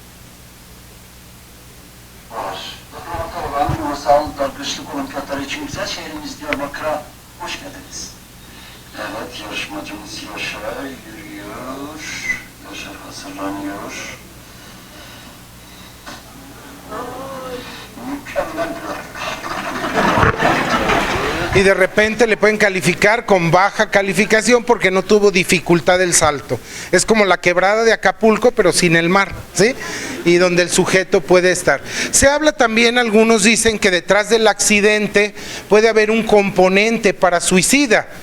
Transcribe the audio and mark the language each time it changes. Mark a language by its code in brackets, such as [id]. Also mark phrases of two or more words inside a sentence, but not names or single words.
[tr] Ulusal dalgıçlık olimpiyatları için güzel şehrimiz Diyarbakır'a hoş geldiniz. Evet, yarışmacımız Yaşar yürüyor. Yaşar hazırlanıyor. Mükemmel bir [es] Y de repente le pueden calificar con baja calificación porque no tuvo dificultad del salto. Es como la quebrada de Acapulco, pero sin el mar, ¿sí? Y donde el sujeto puede estar. Se habla también, algunos dicen que detrás del accidente puede haber un componente para suicida.